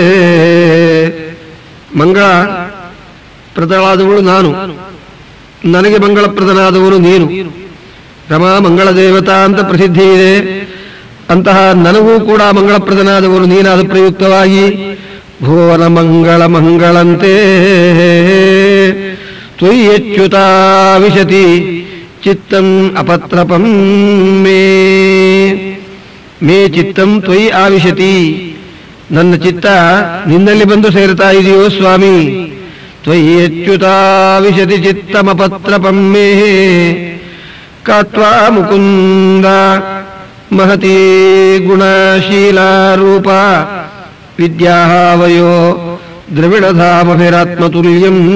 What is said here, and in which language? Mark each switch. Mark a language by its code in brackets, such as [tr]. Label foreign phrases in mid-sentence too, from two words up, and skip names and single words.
[kn] ಮಂಗಳ ಪ್ರದಳಾದವಳು ನಾನು, ನನಗೆ ಮಂಗಳಪ್ರದನಾದವನು ನೀನು. [sa] ರಮಾ ಮಂಗಳ ದೇವತಾ [kn] ಅಂತ ಪ್ರಸಿದ್ಧಿ ಇದೆ. ಅಂತಹ ನನಗೂ ಕೂಡ ಮಂಗಳಪ್ರದನಾದವನು ನೀನಾದ ಪ್ರಯುಕ್ತವಾಗಿ [sa] ಭುವನ ಮಂಗಳ ಮಂಗಳಂತೆ ತ್ವಯ್ಯಚ್ಯುತಾ ವಿಶತಿ ಚಿತ್ತಂ ಅಪತ್ರಪಂ ಮೇ. ಮೇ ಚಿತ್ತಂ ತ್ವಯಿ ಆವಿಶತಿ, [kn] ನನ್ನ ಚಿತ್ತ ನಿನ್ನಲ್ಲಿ ಬಂದು ಸೇರ್ತಾ ಇದೆಯೋ ಸ್ವಾಮಿ. [sa] ತ್ವಯ್ಯಚ್ಯುತಾ ವಿಶತಿ ಚಿತ್ತಮಪತ್ರಪಂ ಮೇ. ಕಾತ್ವಾ ಮುಕುಂದ ಮಹತಿ ಗುಣಶೀಲಾ ರೂಪ ವಿದ್ಯಾವಯೋ ದ್ರವಿಡಧಾಮಭಿರಾತ್ಮತುಲ್ಯಂ.